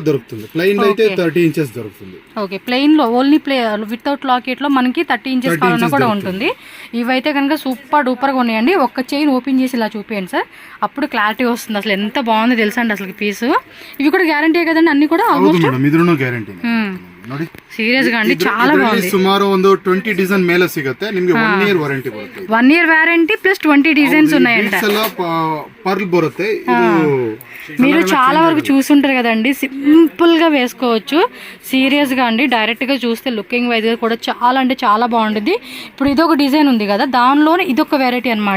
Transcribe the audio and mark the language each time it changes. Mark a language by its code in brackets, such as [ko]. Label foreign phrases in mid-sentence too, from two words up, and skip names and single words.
[te] దొరుకుతుంది. ప్లెయిన్ అయితే 30 ఇంచెస్ దొరుకుతుంది. ఓకే, ప్లెయిన్ లో [en] only without locket [te] లో మనకి 30 ఇంచెస్ కావాలన్నా కూడా ఉంటుంది. ఇవైతే కనుక [en] super duper [te] గా ఉన్నాయండి. ఒక్క చైన్ ఓపెన్ చేసి ఇలా చూపించండి సార్, అప్పుడు క్లారిటీ వస్తుంది. అసలు ఎంత బాగుందో తెలుసా అండి అసలు పీస్. ఇవి కూడా గ్యారంటీ కదండి, అన్ని కూడా [kn] ಗ್ಯಾರಂಟಿ ನೋಡಿ. [te] సీరియస్ గా అండి చాలా బాగుంది. [kn] సుమారు ಒಂದು 20 ಡಿಸೈನ್ ಮೇಲೆ ಸಿಗುತ್ತೆ ನಿಮಗೆ. [en] 1 year warranty [kn] ಬರುತ್ತೆ. [en] 1 year warranty plus 20 designs [te] ఉన్నాయంట. [kn] పర్ల్ బರುತ್ತೆ. [te] మీరు చాలా వరకు చూసుంటారు కదండి, సింపుల్ గా వేసుకోవచ్చు. సీరియస్ గా అండి, డైరెక్ట్ గా చూస్తే [en] looking wise [te] కూడా చాలా అంటే చాలా బాగుంటుంది. ఇప్పుడు ఇదొక డిజైన్ ఉంది కదా, దానిలోనే ఇదొక వెరైటీ అనమాట.